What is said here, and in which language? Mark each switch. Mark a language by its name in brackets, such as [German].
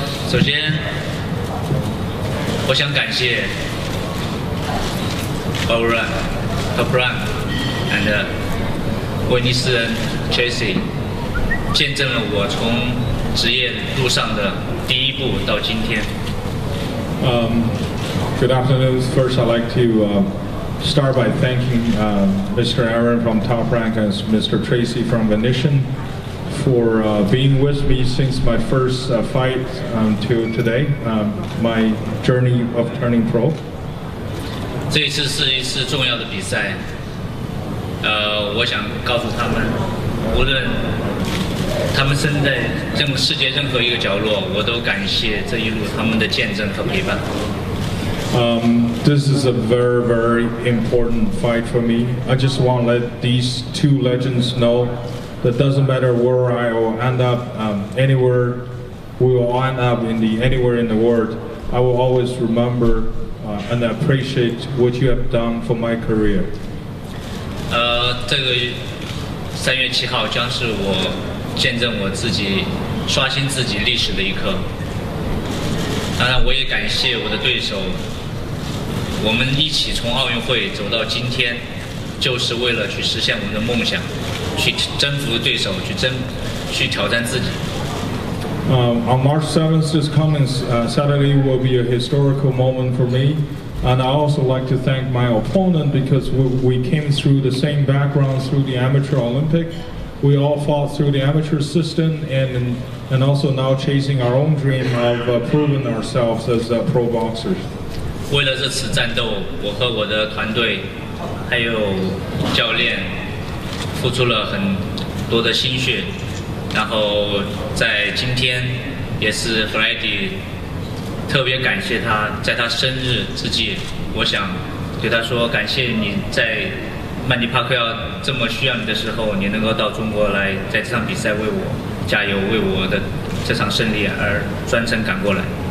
[Chinese] 首先，我想感谢 Top Rank and 威尼斯人 Tracy， 见证了我从职业路上的第一步到今天。 [English] Good afternoon. First, I'd like to start by thanking Mr. Aaron from Top Rank and Mr. Tracy from Venetian for being with me since my first fight to today, my journey of turning pro. [Chinese] 这一次是一次重要的比赛，我想告诉他们，无论他们身在世界任何一个角落，我都感谢这一路他们的见证和陪伴。 [English] This is a very, very important fight for me. I just want to let these 2 legends know that doesn't matter where I will end up, anywhere we will end up anywhere in the world, I will always remember and appreciate what you have done for my career. [Chinese] 这个3月7号将是我见证我自己刷新自己历史的一刻。当然，我也感谢我的对手。我们一起从奥运会走到今天，就是为了去实现我们的梦想，去征服对手，去挑战自己。 [English] On March 7th, this coming Saturday will be a historical moment for me. And I also like to thank my opponent because we came through the same background through the Amateur Olympic. We all fought through the amateur system and also now chasing our own dream of proving ourselves as pro boxers. [Chinese] 为了这次战斗，我和我的团队还有教练付出了很多的心血。然后在今天也是 Friday， 特别感谢他，在他生日之际，我想对他说感谢你在曼尼帕克要这么需要你的时候，你能够到中国来，在这场比赛为我加油，为我的这场胜利而专程赶过来。